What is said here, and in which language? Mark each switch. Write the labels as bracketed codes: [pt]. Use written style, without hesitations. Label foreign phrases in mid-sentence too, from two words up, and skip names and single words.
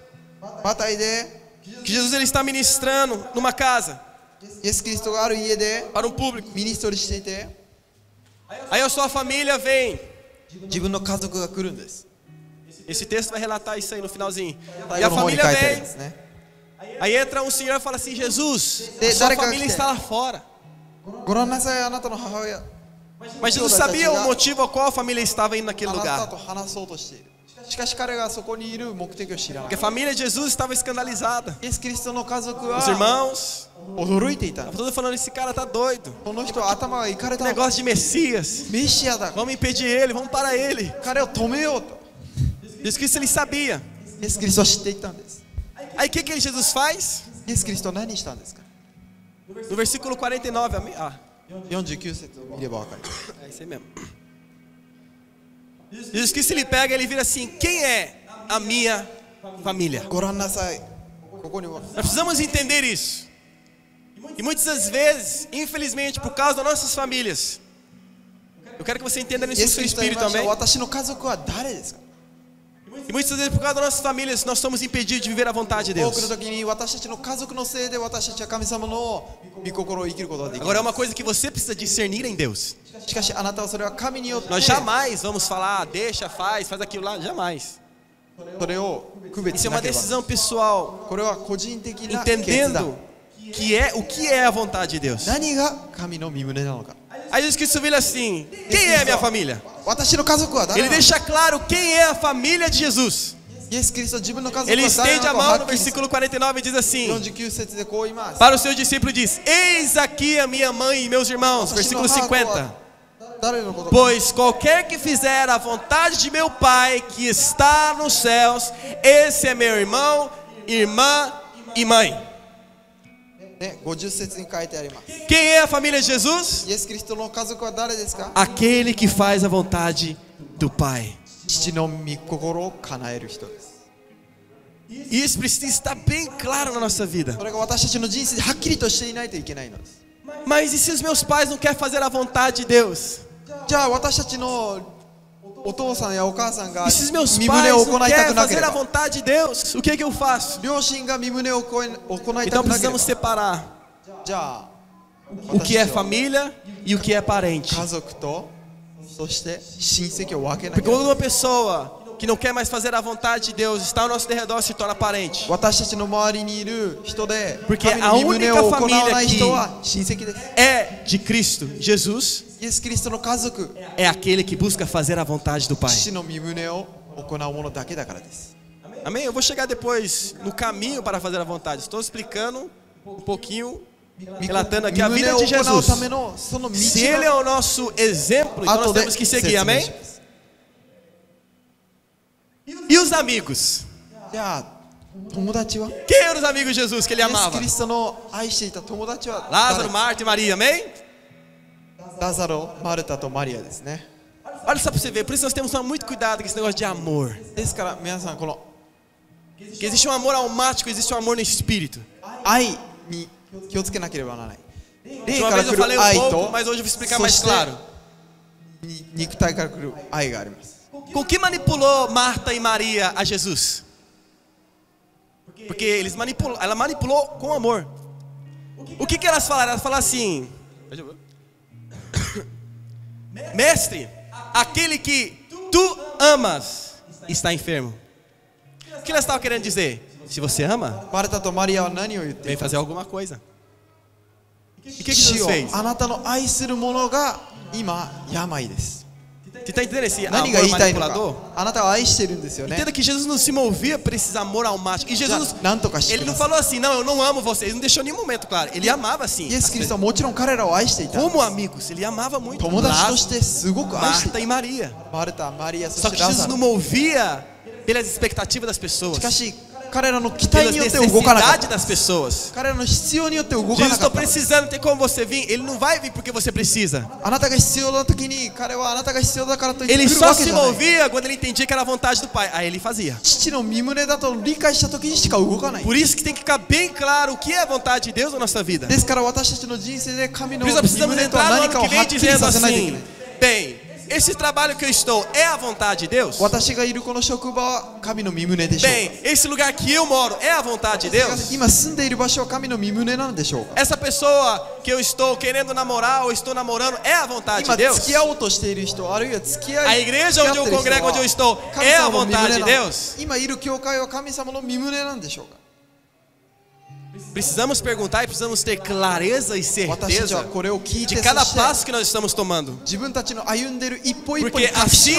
[ja] マタイで [pt] que Jesus ele está ministrando numa casa [ja] イエス・キリストがある家で [pt] para um público. [ja] ミニストリーしていて [pt] Aí a sua família vem. [ja] 自分の家族が来るんです。 [pt] Esse texto vai relatar isso aí no finalzinho. [ja] 最 [pt] E a [ja] 後の方に [pt] família [ja] 書いてあるん [pt] vem. [ja] ですね。 [pt] Aí entra um senhor e fala assim: Jesus, De- a sua Dareka família que- está lá fora. [ja] ご覧なさい、あなたの母親。 [pt] Mas Jesus sabia o motivo ao qual a família estava indo naquele [ja] あなた [pt] lugar. [ja] と話そうとしている。しかし彼がそこにいる目的を知らな [pt] Porque [ja] い。 [pt] a família de Jesus estava escandalizada. [ja] イエス・キリストの家族 [pt] Os [ja] は [pt] irmãos, [ja] 驚いていた。 [pt] estavam todos falando: esse cara tá doido. [ja] この人は頭がいかれた。 [pt] Negócio de Messias. [ja] メシアだ。 [pt] Vamos impedir ele, vamos parar ele. [ja] 彼を止めようと。 [pt] Jesus Cristo ele sabia. [ja] イエス・キリストは知っていたんです。 [pt] Aí o que Jesus faz? [ja] イエス・キリストは何したんですか？ [pt] No versículo 49, amém? Ah, [ja] 49節を見ればわかります。 [pt] é isso aí mesmo. Jesus Cristo ele pega e ele vira assim: quem é a minha família? [ja] ご覧なさい。ここには [pt] Nós precisamos entender isso. E muitas das vezes, infelizmente, por causa das nossas famílias, Eu quero que você entenda [ja] イ [pt] nisso [ja] エ [pt] no [ja] ス・ [pt] seu [ja] キリストは言い [pt] espírito [ja] ました。 [pt] também. [ja] 私の家族は誰ですか？ [pt] E muitas vezes por causa das nossas famílias nós somos impedidos de viver a vontade de [ja] 多くの [pt] Deus. [ja] 時に私たちの家族のせいで私たちは神様の御心を生きることができ [pt] Agora é [ja] な [pt] uma coisa que você precisa discernir em Deus. [ja] い。しかしあなたはそれは神によって [pt] Nós jamais vamos falar, deixa, faz aquilo lá, jamais. [ja] それを区別 [pt] Isso [ja] し [pt] é [ja] な [pt] uma [ja] ければ。 [pt] decisão pessoal, [ja] これは個人的な決断。 [pt] entendendo o que é a vontade de Deus. [ja] 何が神の御胸なのか。 [pt] Aí Jesus Cristo vira assim: quem é a minha família? [ja] 私の家族は誰 [pt] Ele [ja] なのか。 [pt] deixa claro quem é a família de Jesus. [ja] イエス・キリストは自分の家族は [pt] Ele [ja] 誰 [pt] estende [ja] な [pt] a [ja] のかを [pt] mão [ja] は [pt] no [ja] っきりする。 [pt] versículo 49 e diz assim: [ja] 49 節でこう言います。 [pt] para os seus discípulos diz: eis aqui a minha mãe e meus irmãos. Versículo 50. [ja] 誰のことか。 [pt] Pois qualquer que fizer a vontade de meu Pai que está nos céus, esse é meu irmão, irmã e mãe. [ja] ね、50節に書いてあります。 [pt] Quem é a família de Jesus? [ja] イエス・キリストの家族は誰ですか？ [pt] Aquele que faz a vontade do Pai. [ja] 父の御心を叶える人です。 [pt] E isso precisa estar bem claro na nossa vida. [ja] それが私たちの人生ではっきりとしていないといけないのです。 [pt] Mas e se os meus pais não querem fazer a vontade de Deus? [ja] じゃあ私たちのお父さんやお母さんが [pt] E se os meus [ja] 身 [pt] pais [ja] 胸を [pt] não [ja] 行いたく [pt] querem [ja] なけれ [pt] fazer a [ja] ば、 [pt] vontade de Deus, o que eu faço? [ja] 両親が身胸を行いた [pt] Então [ja] くなければ、 [pt] precisamos separar [ja] じゃあ [pt] o que é [ja] 私たちは [pt] família e o que é parente. [ja] 家族とそして親戚を分けな [pt] Porque [ja] けれ [pt] quando [ja] ば。 [pt] uma pessoa que não quer mais fazer a vontade de Deus está ao nosso derredor, se torna parente. [ja] 私たちの周りにいる人で [pt] Porque [ja] 神の身胸を行わ [pt] a única [ja] ない [pt] família [ja] 人は親戚です。 [pt] É de Cristo. Jesus [ja] イエス・キリストの家族、 [pt] é aquele que busca fazer a vontade do Pai. [ja] 父の身胸を行うものだけだからです。 [pt] Amém? Eu vou chegar depois no caminho para fazer a vontade. Estou explicando um pouquinho, relatando aqui a [ja] 身 [pt] vida [ja] 胸を [pt] de [ja] 行う [pt] Jesus. [ja] ためのその道 [pt] Se ele é [ja] の [pt] o nosso exemplo, então nós [ja] 後で [pt] temos que [ja] 説 [pt] seguir. [ja] 明 [pt] Amém? [ja] します。 [pt] E os amigos? [ja] じゃあ友達は [pt] Quem eram os amigos de Jesus que ele [ja] イエス・ [pt] amava? [ja] キリストの愛していた友達は [pt] Lázaro, [ja] 誰？ [pt] Marta e Maria. Amém? [ja] ラザロ、マルタとマリアですね。 [pt] Olha só para você ver. Por isso nós temos que tomar muito cuidado com esse negócio de amor. [ja] ですから皆さんこの [pt] Que existe um amor almático, existe um amor no espírito. [ja] 愛に気をつけなければならない。 [pt] De [ja] 霊 [pt] uma [ja] から [pt] vez [ja] 来 [pt] eu [ja] る [pt] falei um [ja] 愛 [pt] pouco, [ja] と [pt] mas hoje eu vou explicar [ja] そ [pt] mais [ja] して [pt] claro. [ja] 肉体から来る愛があります。 [pt] Com que manipulou Marta e Maria a Jesus? Porque ela manipulou com amor. O que elas falaram? Elas falaram assim: Mestre, aquele que tu amas está enfermo. O que elas estavam querendo dizer? Se você ama, [ja] マルタとマリアは何を言って [pt] vem [ja] いた？ [pt] fazer alguma coisa. E o que [ja] 主 [pt] Jesus [ja] よ [pt] fez? [ja] あなたの愛する者が今病です。 [pt] Você está entendendo esse [ja] 何が [pt] amor [ja] 言いたいの [pt] manipulador? [ja] か。あなたは愛してるんですよね。 [pt] Entenda que Jesus não se movia por esse amor almático. E [ja] じゃ [pt] Jesus, [ja] あ何とかして [pt] ele [ja] くだ [pt] não [ja] さい。 [pt] falou assim: não, eu não amo vocês. Não deixou em nenhum momento claro. Ele amava assim. [ja] イエス・キリストはもちろん彼らを愛していた。 [pt] Como amigos, ele amava muito [ja] 友達とし [pt] Lázaro, [ja] てすごく愛してい [pt] Marta [ja] た。 [pt] e Maria. [ja] マルタ、マリア、そ [pt] Só [ja] し [pt] que [ja] てラ [pt] Jesus [ja] ザロ [pt] não。movia pelas expectativas das pessoas, [ja] しかし彼らの期待 [pt] pelas [ja] によって動かなかっ [pt] necessidades [ja] た。 [pt] das pessoas. [ja] 彼らの必要によって動か [pt] Jesus, [ja] なか [pt] estou [ja] った。 [pt] precisando, tem como você vir? Ele não vai vir porque você precisa. [ja] あなたが必要な時に彼はあなたが必要だからと言って [pt] Ele [ja] 来る [pt] só [ja] わけ [pt] se [ja] じゃない。 [pt] movia quando ele entendia que era a vontade do Pai. Aí ele fazia. [ja] 父の身胸だと理解した時にしか動かない。 [pt] Por isso que tem que ficar bem claro o que é a vontade de Deus na nossa vida. [ja] ですから私たちの人生で神の [pt] Por isso [ja] 身 [pt] nós precisamos [ja] 胸とは [pt] entrar no [ja] 何か [pt] ano [ja] を [pt] que [ja] は [pt] vem [ja] っきり [pt] dizendo [ja] させないといけな [pt] assim: [ja] い。 [pt] bem, esse trabalho que eu estou é a vontade de Deus? [ja] 私がいるこの職場は神の身胸でしょう [pt] Bem, esse lugar que eu moro é a vontade de [ja] か。 [pt] Deus? [ja] 今住んでいる場所は神の身胸なんでしょうか。 [pt] Essa pessoa que eu estou querendo namorar ou estou namorando é a vontade [ja] 今 [pt] de Deus? [ja] 付き合おうとしている人、あるいは付き合 [pt] A [ja] い [pt] igreja onde eu congrego, onde eu estou, [ja] 神 [pt] é a [ja] 様の身 [pt] vontade [ja] 胸 [pt] de [ja] なの [pt] Deus? [ja] 今いる教会は神様の身胸なんでしょうか。 [pt] Precisamos perguntar e precisamos ter clareza e [ja] 私たちは [pt] certeza [ja] これを聞い [pt] de [ja] て、 [pt] cada [ja] そして [pt] passo que nós estamos tomando. [ja] 自分たちの歩んでいる一歩一歩に [pt] Porque [ja] 確信